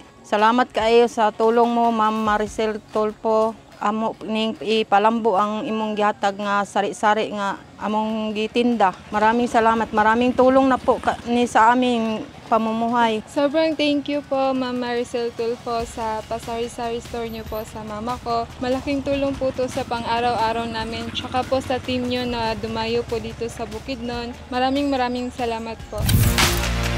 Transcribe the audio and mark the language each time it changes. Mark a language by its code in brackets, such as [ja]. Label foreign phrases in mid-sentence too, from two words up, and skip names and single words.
[tl] Salamat kayo sa tulong mo Ma'am Maricel Tulfo. [ceb] Amo ning ipalambo ang imong gihatag nga sari-sari nga among gitinda. [tl] Maraming salamat, maraming tulong na po ni sa aming pamumuhay. Sobrang [en] thank you [tl] po Ma'am Maricel Tulfo sa pasari-sari store niyo po sa mama ko. Malaking tulong po to sa pang-araw-araw namin. Tsaka po sa team niyo na dumayo po dito sa Bukidnon. Maraming salamat po.